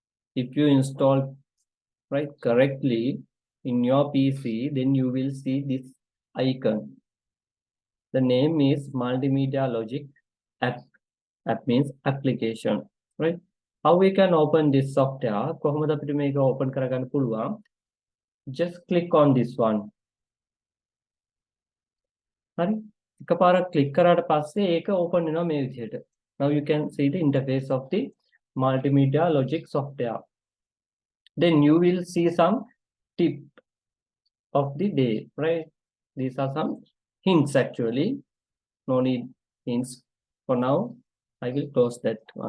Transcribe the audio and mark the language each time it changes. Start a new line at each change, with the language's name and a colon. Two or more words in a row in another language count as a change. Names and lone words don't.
English: if you install right correctly in your PC, then you will see this icon. The name is multimedia logic app. App means application, right? How we can open this software?
Sinhala: කොහොමද අපිට මේක open කරගන්න පුළුවන්?
English: Just click on this one.
Sinhala: හරි? එකපාරක් click කරාට පස්සේ ඒක open වෙනවා මේ විදිහට.
English: Now you can see the interface of the multimedia logic software. Then you will see some tip of the day, right? These are some hints actually. No need hints for now. I will close that one.